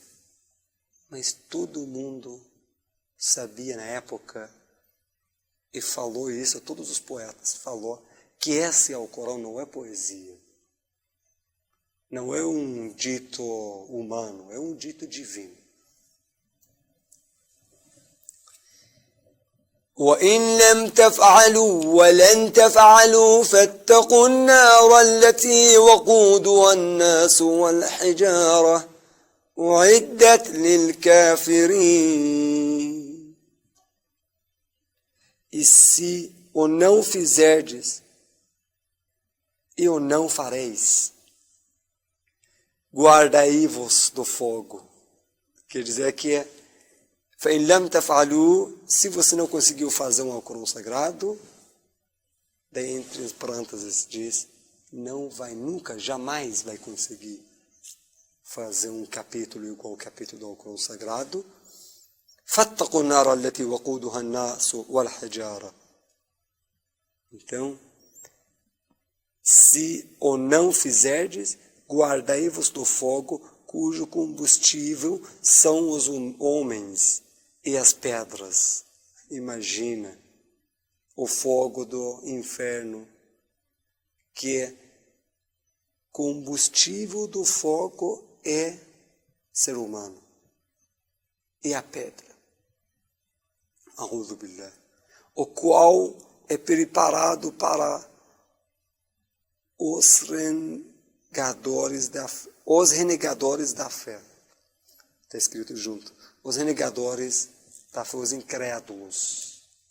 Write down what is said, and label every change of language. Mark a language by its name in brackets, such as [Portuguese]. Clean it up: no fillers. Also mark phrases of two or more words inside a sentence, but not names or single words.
[Portuguese] Mas todo mundo sabia na época, e falou isso, todos os poetas falou, que esse Alcorão não é poesia. Não é um dito humano, é um dito divino. [Arabic] وَإِن لَمْ تَفْعَلُوا وَلَنْ تَفْعَلُوا فَاتَّقُوا النَّارَ الَّتِي وَقُودُهَا النَّاسُ وَالْحِجَارَةُ أُعِدَّتْ لِلْكَافِرِينَ. [Portuguese] E se o não fizerdes, e o não fareis, guardai-vos do fogo. Quer dizer que [Arabic] فَإِنْ لَمْ تَفْعَلُوا, [Portuguese] se você não conseguiu fazer um Alcorão Sagrado, daí entre as parênteses diz, não vai nunca, jamais vai conseguir fazer um capítulo igual ao capítulo do Alcorão Sagrado. [Arabic] فَاتَّقُوا النَّارَ الَّتِي وَقُودُهَا النَّاسُ وَالْحِجَارَةُ. [Portuguese] Então, se o não fizerdes, guardai-vos do fogo, cujo combustível são os homens e as pedras. Imagina o fogo do inferno, que combustível do fogo é ser humano e a pedra. [Arabic] أعوذ بالله. [Portuguese] O qual é preparado para os renegadores da fé. Está escrito junto. Os renegadores da fé, os incrédulos.